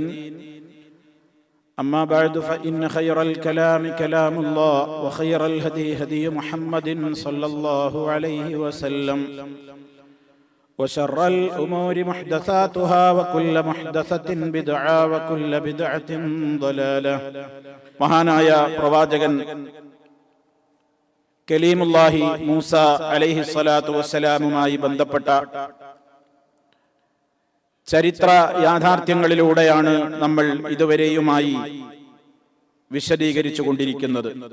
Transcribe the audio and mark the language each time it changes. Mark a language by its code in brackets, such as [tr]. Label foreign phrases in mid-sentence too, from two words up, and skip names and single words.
[ar] أما بعد فإن خير الكلام كلام الله وخير الهدي هدي محمد صلى الله عليه وسلم وشر الأمور محدثاتها وكل محدثة بدعة وكل بدعة ضلالة. [ml] മഹാനായ പ്രവാചകൻ കലീമുല്ലാഹി മൂസ [ar] عليه الصلاة [ml] വസ്സലാമുമായി ബന്ധപ്പെട്ട ചരിത്ര യാഥാർത്ഥ്യങ്ങളിലൂടെയാണ് നമ്മൾ ഇതുവരെയുമായി വിശദീകരിച്ചു കൊണ്ടിരിക്കുന്നത്.